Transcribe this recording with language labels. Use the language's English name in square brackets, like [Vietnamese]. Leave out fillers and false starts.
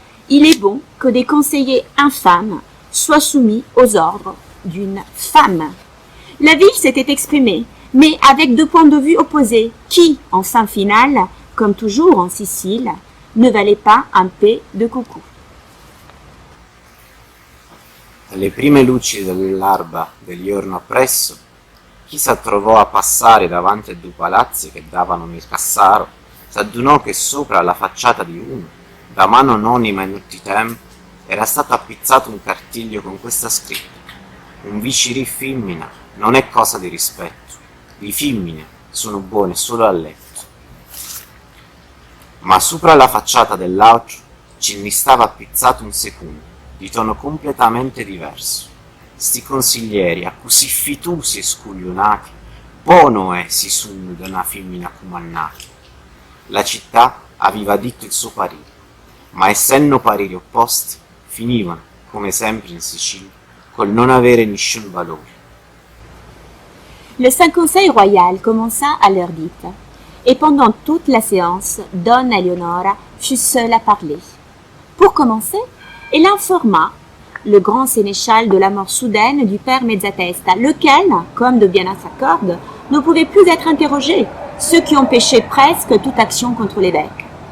[French] Il est bon que des conseillers infâmes soient soumis aux ordres d'une femme. La ville s'était exprimée, mais avec deux points de vue opposés, qui, en fin finale, comme toujours en Sicile, ne valait pas un pè de coucou. [Italian] Alle prime luci dell'alba del giorno appresso, chi s'attrovò a passare davanti a due palazzi che davano nel Cassaro, s'adunò che sopra la facciata di uno, da mano anonima in tutti i tempi, era stato appizzato un cartiglio con questa scritta: un vicirì femmina non è cosa di rispetto, le femmine sono buone solo a letto. Ma sopra la facciata dell'altro ce ne stava appizzato un secondo, di tono completamente diverso. [Sicilian] Sti consiglieri, a così fitusi e scuglionati, buono è si sunno da una femmina comannati. [Italian] La città aveva detto il suo parere, ma essendo pareri opposti, finivano, come sempre in Sicilia, col non avere nessun valore. [French] Le Saint Conseil royal commença à l'heure dite, et pendant toute la séance, Donna Eleonora fut seule à parler. Pour commencer, elle informa le grand sénéchal de la mort soudaine du père Mezzatesta, lequel, comme de bien à sa corde, ne pouvait plus être interrogé, ce qui empêchait presque toute action contre l'évêque.